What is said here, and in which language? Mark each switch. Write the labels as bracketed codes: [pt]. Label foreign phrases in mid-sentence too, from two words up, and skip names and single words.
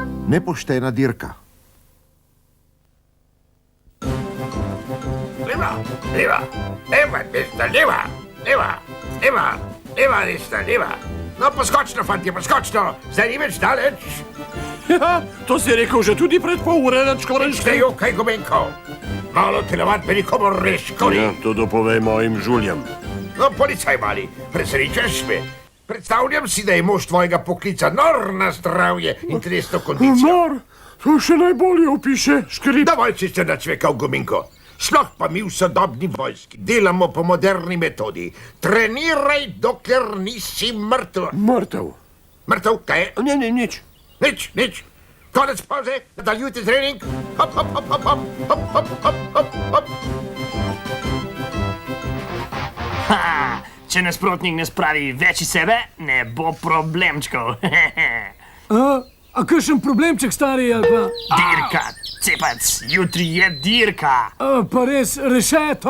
[sl] Nepoštena dirka. Leva, leva, leva, desna, leva, leva, leva, leva, desna, leva. No, poskočno, fantje, poskočno, zdaj ni več daleč. Ja, to si rekel že tudi pred pol ure, Načkoren Ste Škrip. jo, kaj Gumenko? Malo telovat me nikomu res škodi. Ja, to dopovej mojim žuljem. No, policaj mali, presrečaš me. Predstavljam si, da je mož tvojega poklica nor na zdravje in telesno kondicijo. Nor, to še najbolje opiše Škrip. Dovolj si ste načvekal, Guminko. Sploh pa mi v sodobni vojski delamo po moderni metodi. Treniraj, dokler nisi mrtev. Mrtev. Mrtev, kaj je? Ne, nič. Nič. Konec pauze, nadaljujte trening. Hop, hop, hop, hop, hop, hop, hop, hop, hop, hop. Ha, če nasprotnik ne spravi več iz sebe, ne bo problemčkov. A kakšen problemček, stari, ali pa... Dirka, cepac, jutri je dirka. Pa res, rešeto!